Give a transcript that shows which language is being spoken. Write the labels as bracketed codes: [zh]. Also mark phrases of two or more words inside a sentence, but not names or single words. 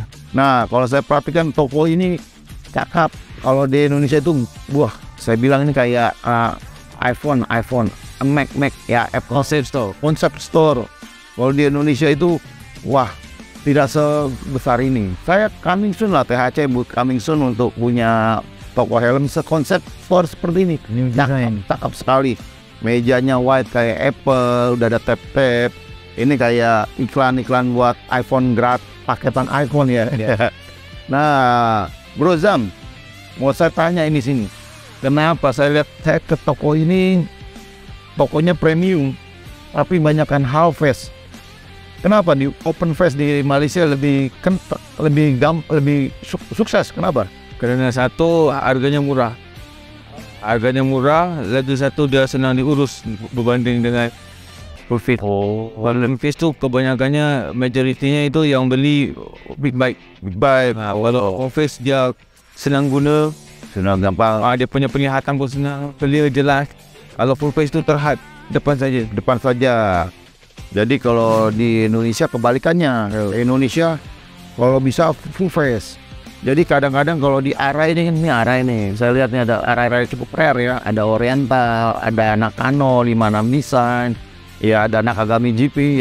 [id] Nah, kalau saya perhatikan toko ini cakep. Kalau di Indonesia itu, wah, saya bilang ini kayak iPhone, Mac ya, Apple Concept Store. Kalau di Indonesia itu, wah, tidak sebesar ini. Saya [en] coming soon [id] lah, THC [en] coming soon [id] untuk punya toko helm sekonsep store seperti ini. Cakep sekali. Mejanya white kayak Apple, udah ada tap-tap. Ini kayak iklan-iklan buat iPhone gratis, paketan iPhone ya. Nah, Bro Zam, mau saya tanya ini sini. Kenapa saya lihat saya ke toko ini, tokonya premium, tapi banyakkan half-face. Kenapa di [en] open face [id] di Malaysia lebih sukses? Kenapa? [ms] Karena satu, harganya murah. Lagi satu dia senang diurus berbanding dengan [en] full face. [ms] Kalau face tu kebanyakannya majoritinya itu yang beli big bike. Nah, kalau [en] full face [ms] dia senang guna, [id] Senang gampang. [ms] dia punya penglihatan pun senang, clear jelas. Kalau [en] full face [ms] tu terhad depan saja. [id] Jadi kalau di Indonesia kebalikannya. Indonesia kalau bisa [en] full face. [id] Jadi kadang-kadang kalau di Arai ini, saya lihat nih ada Arai cukup rare ya. Ada Oriental, ada Nakano 56 Nissan, ya ada Nakagami GP.